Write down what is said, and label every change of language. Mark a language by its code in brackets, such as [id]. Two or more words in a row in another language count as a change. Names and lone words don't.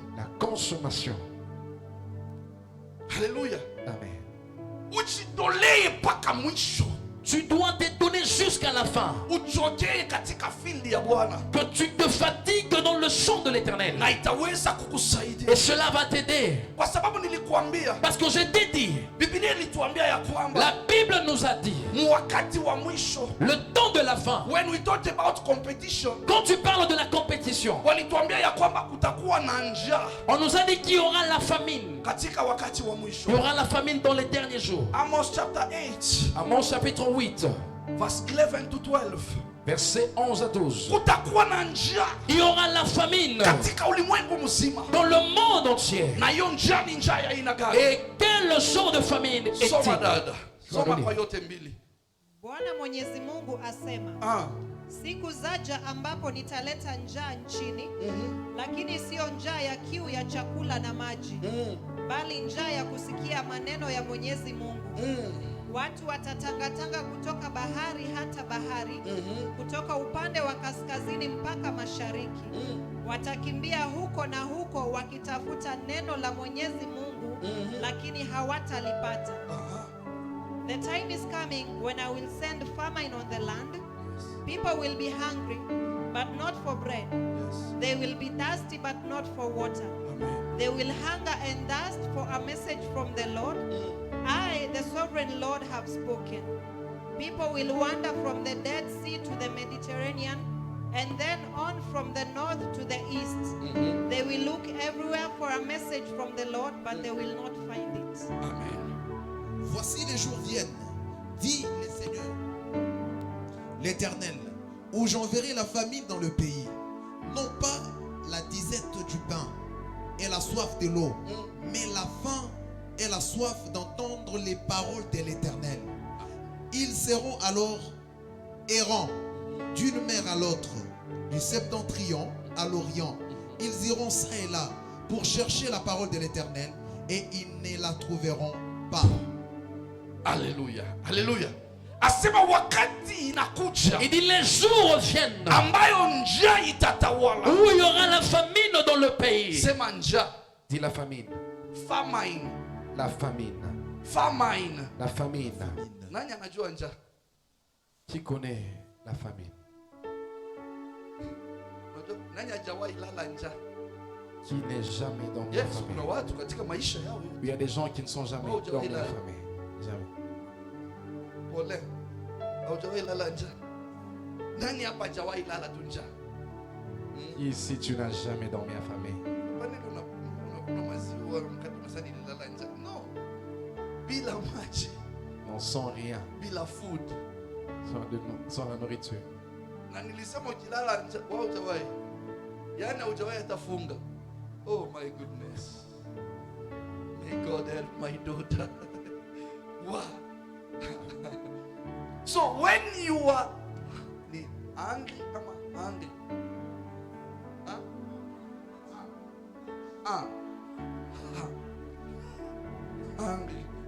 [fr] la consommation. Hallelujah. Amen. [sw] Ujitolee mpaka mwisho. [fr] Tu dois te donner jusqu'à la fin. [sw] Uchokee katika field ya Bwana. [fr] Que tu te fatigues dans le champ de l'Éternel. [sw] Na itaweza kukusaidia. [fr] Et cela va t'aider. [sw] Kwa sababu nilikuambia. [fr] Parce que je t'ai dit, [sw] Biblia ilituambia ya kwamba [fr] la Bible nous a dit, [sw] wakati wa mwisho. [fr] le temps de la fin. [en] When we talked about competition. [fr] Quand tu parles de la compétition, [sw] Walituambia ya kwamba kutakuwa na njaa. [fr] on nous a dit qu'il y aura la famine. [sw] Katika wakati wa mwisho. [fr] Il y aura la famine dans les derniers jours. [en] Amos chapter 8. [fr] Amos chapitre 8, [en] Verse 11 to 12. [fr] versets 11 à 12. [sw] Kutakuwa na njaa. [fr] Il y aura la famine [sw] Katika ulimwengu mzima. [fr] dans le monde entier. [sw] Na hiyo njaa ni njaa ya aina gani? [fr] Et quel genre de famine [sw] Soma [fr] est-il? [sw] dada. Soma kwa yote mbili. Bwana Mwenyezi Mungu asema, siku zaja ambapo nitaleta njaa nchini, lakini siyo njaa ya kiu ya chakula na maji, bali njaa ya kusikia maneno ya Mwenyezi Mungu. Watu watatangatanga kutoka bahari hata bahari, kutoka upande wa kaskazini mpaka mashariki. Watakimbia huko na huko wakitafuta neno la Mwenyezi Mungu, lakini hawatalipata. [en] The time is coming when I will send famine on the land. People will be hungry, but not for bread. They will be thirsty, but not for water. They will hunger and thirst for a message from the Lord. I, the sovereign Lord, have spoken. People will wander from the Dead Sea to the Mediterranean, and then on from the north to the east. They will look everywhere for a message from the Lord, but they will not find it. Amen. [fr] Voici les jours viennent, dit le Seigneur, l'Éternel, où j'enverrai la famine dans le pays, non pas la disette du pain et la soif de l'eau, mais la faim et la soif d'entendre les paroles de l'Éternel. Ils seront alors errants d'une mer à l'autre, du septentrion à l'orient. Ils iront ça et là pour chercher la parole de l'Éternel et ils ne la trouveront pas. Alléluia, alléluia. [sw] Asema wakati inakuja, [fr] Il dit les jours viennent [sw] ambayo njaa itatawala. [fr] où il y aura la famine dans le pays. [sw] Sema njaa, [fr] Dit la famine. famine, La famine. famine. La famine. [sw] Nani anajua njaa? [fr] Qui connaît la famine? [sw] Unajua nani hajawahi lala njaa? [fr] Qui n'est jamais dans la [sw] Yes, kuna [fr] famine? [sw] watu katika maisha yao [fr] Il y a des gens qui ne sont jamais Oh, dans la Jamila. famine. Jamais. [sw] pole, haujawahi lala njaa. Nani hapa hajawahi lala tu njaa? [fr] Ici, tu n'as jamais dormi affamé. [sw] Kwani unakula maziwa mkate masani lala njaa? No. Bila maji, [fr] Non, sans rien. [sw] bila food. [fr] Sans la nourriture. [sw] Na nilisema ukilala njaa, wewe hujawahi. Yaani hujawahi hata funga. [en] Oh my goodness. May God help my daughter. Wow. So when you are hungry, ama hungry. Huh? Hungry.